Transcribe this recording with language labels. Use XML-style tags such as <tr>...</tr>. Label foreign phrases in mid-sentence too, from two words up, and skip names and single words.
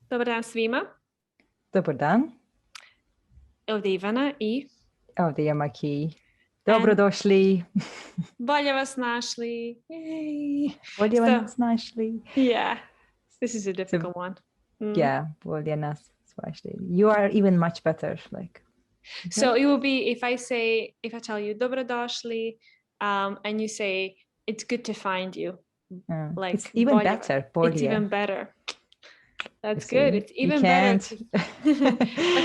<hr>Dobar dan svima. Dobar dan, Ovdje je Ivana i ovdje je MAKI. Dobrodošli.</hr> <sl>bolje vas našli. Yay. Bolje</sl> <en>So,</en> <sl>nas našli.</sl> <en>yeah, this is a So, difficult one. yeah,</en> <sl>bolje nas našli.</sl> <en>You are even much better. Like, So okay? it will be if I tell you dobrodošli, and you say it's good to find you. It's Like even</en> <sl>bolje.</sl> <en>better, It's</en> <sl>bolje.</sl> <en>even better. You That's good. see, It's you even better. can't, Like</en>